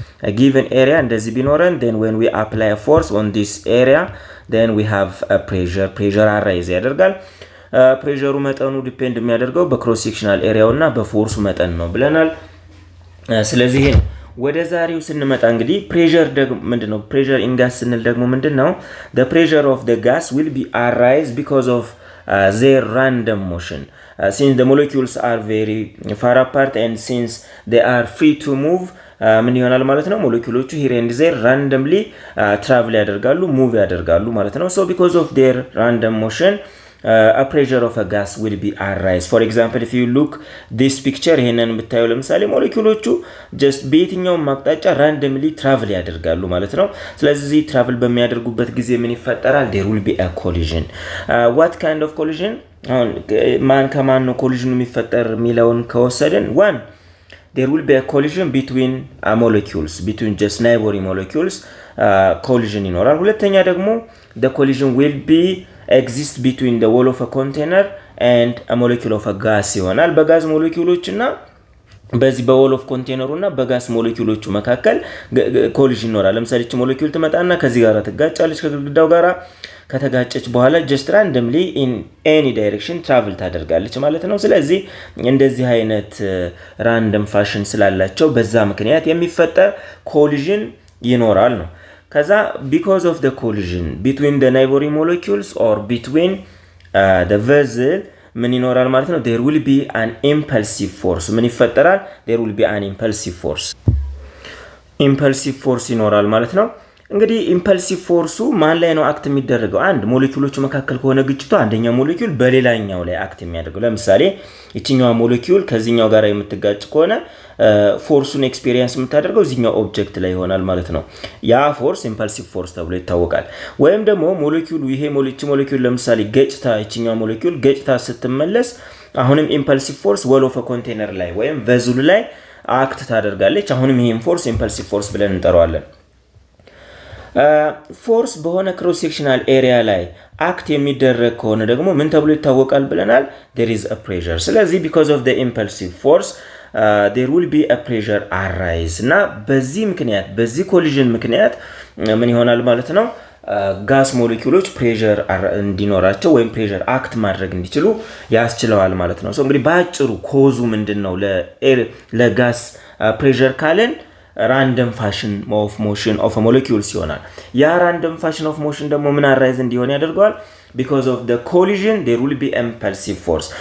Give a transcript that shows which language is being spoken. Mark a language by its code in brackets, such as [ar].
[en] a given area [am] እንደዚህ ቢኖረን [en] then when we apply a force on this area then we have a pressure arise [am] ያደርጋል። ፕሬሸሩ መጠኑ ዲፔንድ የሚያደርገው በክሮስ ሴክሽናል ኤሪያው እና በፎርሱ መጠን ነው ብለናል። ስለዚህ ወደ ዛሬው ስንመጣ እንግዲህ ፕሬሸር ደግሞ ምንድነው? ፕሬሸር ኢን ጋስ ስንል ደግሞ ምንድነው? [en] the pressure of the gas will be arise because of their random motion. Since the molecules are very far apart and since they are free to move [am] ምን ይሆናል ማለት ነው? [en] ሞለኪውሎቹ here and there randomly travel [am] ያደርጋሉ፣ ሙቭ ያደርጋሉ ማለት ነው። [en] So because of their random motion a pressure of a gas will be arise. For example, if you look this picture [am] ይሄንን ብታዩ ለምሳሌ ሞለኪውሎቹ just በየትኛው ማቅጣጫ [en] randomly travel [am] ያደርጋሉ ማለት ነው። ስለዚህ travel በሚያደርጉበት ጊዜ ምን ይፈጠራል? [en] there will be a collision. What kind of collision? [am] ማን ከማን ነው ኮሊዥኑ የሚፈጠር የሚለውን ከወሰደን [en] one there will be a collision between molecules, between just neighboring molecules collision [am] ይኖራል። ሁለተኛ ደግሞ [en] the collision will be exist between the wall of a container and a molecule of a gas [am] ይሆናል። በጋዝ ሞለኪውሎች እና በዚህ በwall of container እና በጋስ ሞለኪውሎቹ መካከል ኮሊዥን ይኖራል። ለምሳሌ እቺ ሞለኪውል ትመጣና ከዚህ ጋር ትጋጫለች ከግድግዳው ጋራ ከተጋጨች በኋላ [en] just randomly in any direction travel [am] ታደርጋለች ማለት ነው። ስለዚህ እንደዚህ አይነት ራንደም ፋሽን ስላላቸው በዛ ምክንያት የሚፈጠር ኮሊዥን ይኖራል ነው። ከዛ [en] because of the collision between the neighboring molecules or between the vessel [am] ምን ይኖራል ማለት ነው? [en] there will be an impulsive force. [am] ምን ይፈጠራል? [en] there will be an impulsive force [am] ይኖራል ማለት ነው። እንግዲህ ኢምፐልሲቭ ፎርሱ ማን ላይ ነው አክት የሚደረገው? አንድ ሞለኪውሎቹ መካከል ከሆነ ግጭቱ አንደኛው ሞለኪውል በሌላኛው ላይ አክት የሚያደርገው። ለምሳሌ እቺኛው ሞለኪውል ከዚህኛው ጋር የምትጋጭ ከሆነ ፎርሱን ኤክስፒሪየንስ የምታደርገው እዚህኛው ኦብጀክት ላይ ይሆናል ማለት ነው። ያ ፎርስ ኢምፐልሲቭ ፎርስ ተብሎ ይታወቃል። ወይም ደግሞ ሞለኪውሉ ሞለኪውል ለምሳሌ እቺኛው ሞለኪውል ገጭታ ስትመለስ አሁንም ኢምፐልሲቭ ፎርስ ወል ኦፍ ኮንቴነር ላይ ወይም ቬዝሉ ላይ አክት ታደርጋለች። አሁንም ይሄን ፎርስ ኢምፐልሲቭ ፎርስ ብለን እንጠራዋለን። ፎርስ በሆነ ክሮስ ሴክሽናል ኤሪያ ላይ አክት የሚደረግ ከሆነ ደግሞ ምን ተብሎ ይታወቃል ብለናል? [en] there is a pressure. ስለዚህ because of the impulsive force there will be a pressure arise [am] እና በዚህ ኮሊዥን ምክንያት ምን ይሆናል ማለት ነው? ጋስ ሞለኪውሎች ፕሬሸር እንዲኖራቸው ወይም ፕሬሸር አክት ማድረግ እንዲችሉ ያስችለዋል ማለት ነው። እንግዲህ በአጭሩ ኮዙ ምንድነው ለጋስ ፕሬሸር ካለን [en] random fashion of motion of a molecules [am] ይሆናል። ያ [en] random fashion of motion [am] ደግሞ ምን አራይዝ እንዲሆን ያደርጋል? [en] because of the collision there will be impulsive force.